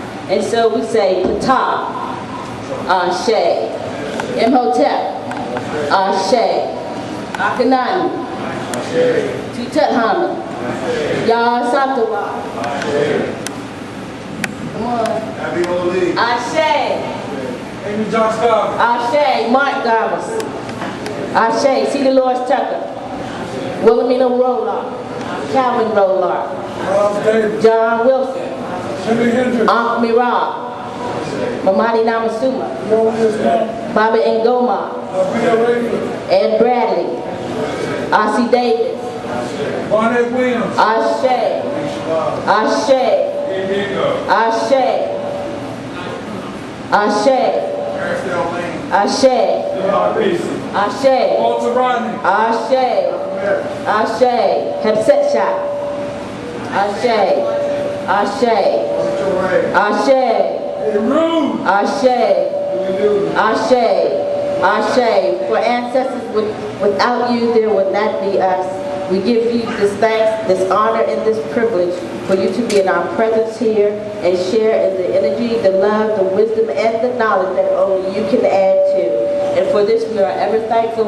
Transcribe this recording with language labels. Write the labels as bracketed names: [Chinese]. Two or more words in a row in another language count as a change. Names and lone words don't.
[English] And so we say, Ptah, Ashe, Imhotep, Ashe, Akhenaten, Tutankhamun, Yah Satawa. Come on. Happy Holy. Ashe. Amy John Scott. Ashe. Mark Garvis. Ashe. C. Dolores Tucker. Wilhelmina Roller. Calvin Roller. Miles Davis. John Wilson. Jimi Hendrix. Ankh Mirab. Mamadi Namasuma. Baba Ngoma. Ed Bradley. R.C. Davis. Barnett Williams. Ashe. Ashe. Ashe. Ashe. Ashe. Ashe. Walter Rodney. Ashe. Ashe. Hepsetshah. Ashe. Ashe. Ashe. Rude. Ashe. Ashe. Ashe. For ancestors, without you, there would not be us. We give you this thanks, this honor, and this privilege for you to be in our presence here and share in the energy, the love, the wisdom, and the knowledge that only you can add to. And for this, we are ever thankful.